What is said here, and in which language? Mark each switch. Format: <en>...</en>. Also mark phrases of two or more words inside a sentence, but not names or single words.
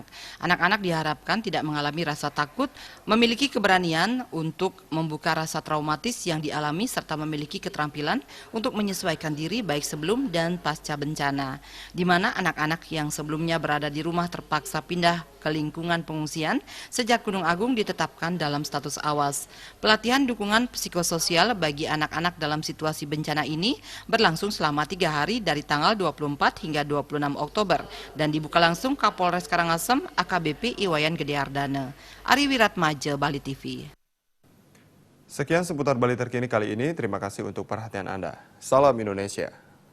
<id>Anak-anak diharapkan tidak mengalami rasa takut, memiliki keberanian untuk membuka rasa traumatis yang dialami, serta memiliki keterampilan untuk menyesuaikan diri baik sebelum dan pasca bencana, di mana anak-anak yang sebelumnya berada di rumah terpaksa pindah ke lingkungan pengungsian sejak Gunung Agung ditetapkan dalam status awas. Pelatihan dukungan psikososial bagi anak-anak dalam situasi bencana ini berlangsung selama 3 hari dari tanggal 24 hingga 26 Oktober dan dibuka langsung Kapolres Karangasem AKBP Iwayan Gede Ardana. Ari Wiratmaja, Bali TV. Sekian seputar Bali terkini kali ini. Terima kasih untuk perhatian Anda. Salam Indonesia.</id>